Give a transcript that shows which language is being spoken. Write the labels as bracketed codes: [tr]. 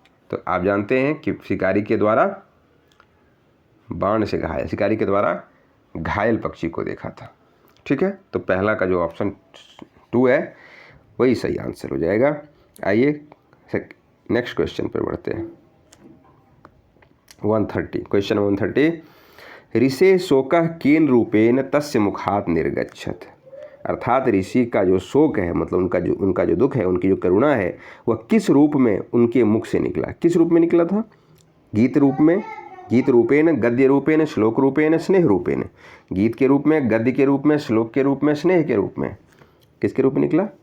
[hi] तो आप जानते हैं कि शिकारी के द्वारा बाण से घायल, शिकारी के द्वारा घायल पक्षी को देखा था। ठीक है, तो पहला का जो ऑप्शन 2 है वही सही आंसर हो जाएगा। आइए नेक्स्ट क्वेश्चन पर बढ़ते हैं। 130 क्वेश्चन 130। [sa] ऋषे शोकः केन रूपेण तस्य मुखात् निर्गच्छत। [hi] अर्थात ऋषि का जो शोक है, मतलब उनका जो दुख है, उनकी जो करुणा है, वह किस रूप में उनके मुख से निकला। किस रूप में निकला था? [sa] गीत रूप में, गीत रूपेण, गद्य रूपेण, श्लोक रूपेण, स्नेह रूपेण। [hi] गीत के रूप में, गद्य के रूप में, श्लोक के रूप में, स्नेह के रूप में। किसके रूप में निकला?